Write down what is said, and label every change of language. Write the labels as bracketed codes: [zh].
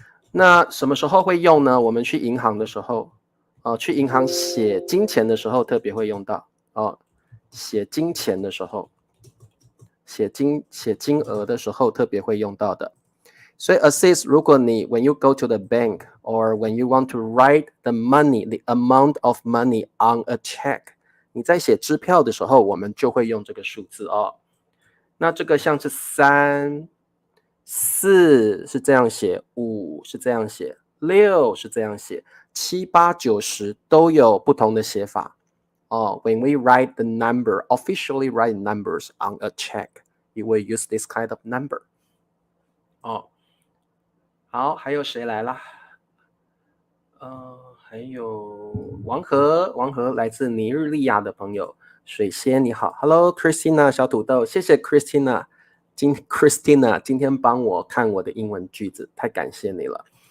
[zh] 那什么时候会用呢？我们去银行的时候去银行写金钱的时候特别会用到写金钱的时候，写金额的时候特别会用到的。所以 [en] assist [zh] 如果你 [en] when you go to the bank or when you want to write the money, the amount of money on a check, [zh] 你在写支票的时候，我们就会用这个数字那这个像是3、4是这样写，5是这样写，6是这样写，7、8、9、10都有不同的写法 [en] when we write the number, officially write numbers on a check, you will use this kind of number [zh] 好，还有谁来啦？还有王和来自尼日利亚的朋友，水仙你好 ，Hello Christina 小土豆，谢谢 Christina 今天帮我看我的英文句子，太感谢你了。